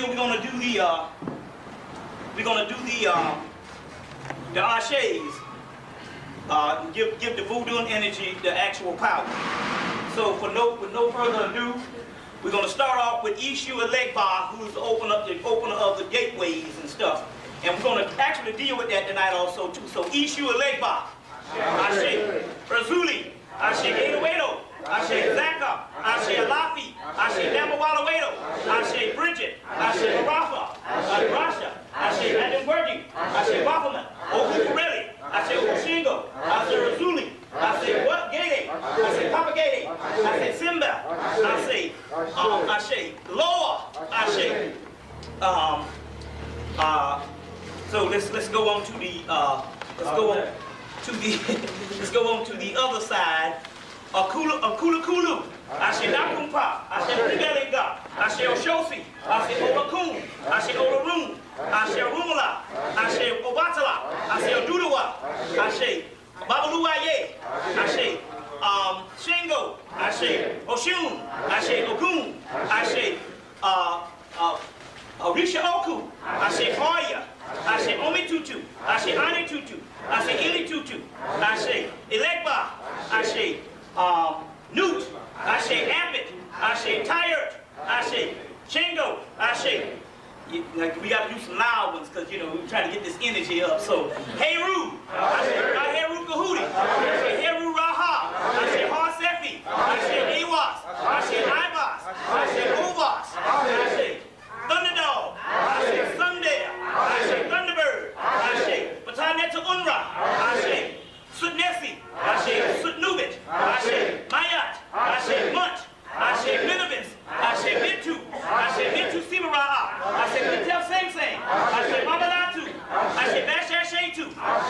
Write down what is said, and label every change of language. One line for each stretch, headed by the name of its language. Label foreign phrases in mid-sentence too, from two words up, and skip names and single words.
English: We're gonna do the Ashes. Give the voodoo energy the actual power. So with no further ado, we're going to start off with Ishu Elegba, who's the opener of the gateways and stuff. And we're going to actually deal with that tonight also too. So Ishu Elegba, Ashe Razuli, Ashe Gatorado, Ashe Zaka, Ashe Alafi, Ashe Damawalawedo, Ashe Bridget, Ashe Barafa, Ashe Rasha, Ashe Adamwerdi, Ashe Waffleman, Okukureli, Ashe Okushingo, Ashe Razuli, Ashe what Gate, Ashe Papa Gate, Ashe Simba, Ashe Loa, Ashe. So let's go on to the let's go on to the other side. Kulu Kulu, Ashe Nakumpa, Ashe Ribelinga, Ashe Oshosi, Ashe Olakun, Ashe Olarun, Ashe Rumula, Ashe Obatala, Ashe Odudawa, Ashe Babaluaye, Ashe Shingo, Ashe Oshun, Ashe Ogun, Ashe Orisha Oku, Ashe Hoya, Ashe Omitutu, Ashe Anitutu, Ashe Ilitutu, Ashe Elegba, Ashe Newt, Ashe Abbott, Ashe Tired, Ashe Shingo, Ashe. We got to do some loud ones because, you know, we're trying to get this energy up. So, Heru, Ashe Heru Kahudi, Ashe Heru Raha, Ashe Harsefi, Ashe Awas, Ashe Ibas, Ashe Ovas, Ashe Thunderdog, Ashe Sunday, Ashe Thunderbird, Ashe Bataneta Unra, Ashe Sutnesi, Ashe Sutnubit, Ashe Mayat, Ashe Munt, Ashe Minibis, Ashe Bintu, Ashe Bintu Sibaraha, Ashe Bintel Sing Sing, Ashe Mamalatu, Ashe Bashashatu,